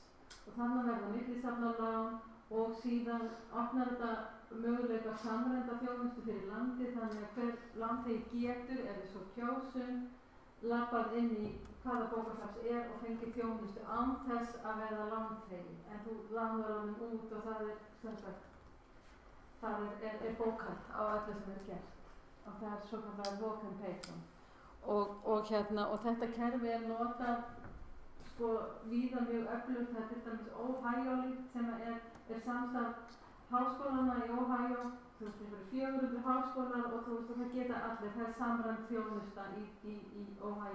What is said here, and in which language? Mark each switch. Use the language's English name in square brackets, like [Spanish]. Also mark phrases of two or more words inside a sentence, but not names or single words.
[Icelandic] Og þannig verða millisafnalán og síðan opnar þetta möguleika samræmda þjónustu fyrir landið, þannig að hver lánþegi getur, ef við svo kjósum, labbað inn í hvaða bókasafns og fengið þjónustu án þess að verða lánþegi. En þú lánar honum út og það er bókhald á öllu sem er gert. Og það er svokallaður [English] walk and pay. [Icelandic] Og þetta kerfi er notað víða mjög öflugt. Það er til dæmis Ohio-líkt sem er samstarf háskólana í Ohio. Þú veist, það eru 400 háskólar og það geta allir, það er samræmd þjónusta í Ohio.